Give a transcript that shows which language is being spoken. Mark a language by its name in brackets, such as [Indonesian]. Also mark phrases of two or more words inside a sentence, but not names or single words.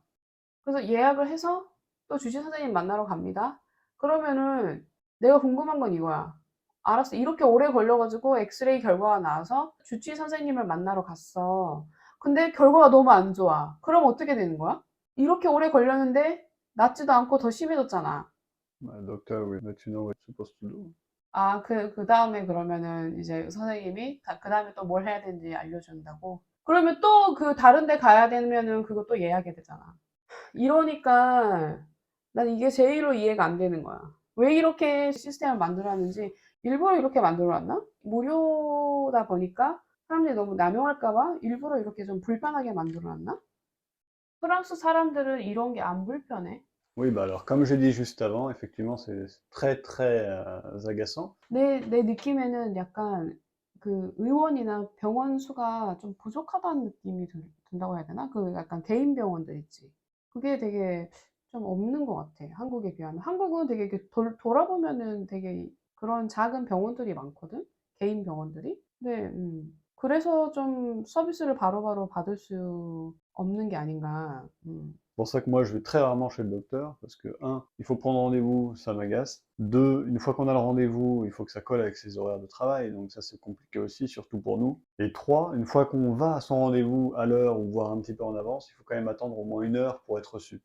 [Korean] 그래서 예약을 해서 또 주治선생님 만나러 갑니다. 그러면은 내가 궁금한 건 이거야. 알았어. 이렇게 오래 걸려가지고 엑스레이 결과가 나와서 주치의 선생님을 만나러 갔어. 근데 결과가 너무 안 좋아. 그럼 어떻게 되는 거야? 이렇게 오래 걸렸는데 낫지도 않고 더 심해졌잖아. [French] Bah, le docteur [English] will let you know what you're supposed to do. [Korean] 아, 그 다음에 그러면은 이제 선생님이 그 다음에 또 뭘 해야 되는지 알려준다고? 그러면 또 그 다른 데 가야 되면은 그거 또 예약이 되잖아. 이러니까 난 이게 제일로 이해가 안 되는 거야. 왜 이렇게 시스템을 만들었는지 일부러 이렇게 만들어놨나? 무료다 보니까 사람들이 너무 남용할까 봐 일부러 이렇게 좀 불편하게 만들어놨나? 프랑스 사람들은 이런 게 안 불편해. [French] Oui, bah alors, comme j'ai dit juste avant, effectivement, c'est très, très agaçant. [Korean] 내 느낌에는 약간 그 의원이나 병원 수가 좀 부족하다는 느낌이 든다고 해야 되나? 그 약간 개인 병원들 있지. 그게 되게 좀 없는 것 같아. 한국에 비하면. 한국은 되게 이렇게 돌아보면은 되게 그런 작은 병원들이 많거든? 개인 병원들이. 근데, 그래서 좀 서비스를 바로바로 받을 수 없는 게 아닌가. [French] C'est pour ça que moi, je vais très rarement chez le docteur, parce que, un, il faut prendre rendez-vous, ça m'agace. Deux, une fois qu'on a le rendez-vous, il faut que ça colle avec ses horaires de travail, donc ça, c'est compliqué aussi, surtout pour nous. Et trois, une fois qu'on va à son rendez-vous à l'heure, ou voire un petit peu en avance, il faut quand même attendre au moins 1 heure pour être reçu.